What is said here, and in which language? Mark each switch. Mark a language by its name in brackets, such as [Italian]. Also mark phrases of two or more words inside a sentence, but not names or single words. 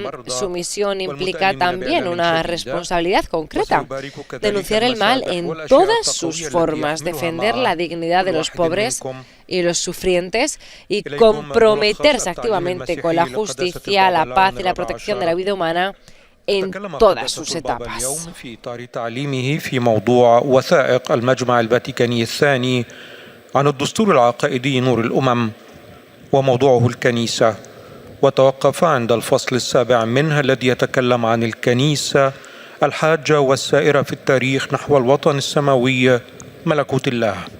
[Spanish] Su misión implica también una responsabilidad concreta: denunciar el mal en todas sus formas, defender la dignidad de los pobres y los sufrientes y comprometerse activamente con la justicia, la paz y la protección de la vida humana en todas sus etapas. [Arabic] في موضوع وثائق المجمع الفاتيكاني الثاني عن الدستور العقائدي نور الأمم وموضوعه الكنيسة، وتوقف عند الفصل السابع منه الذي يتكلم عن الكنيسة الحاجة والسائرة في التاريخ نحو الوطن السماوي ملكوت الله.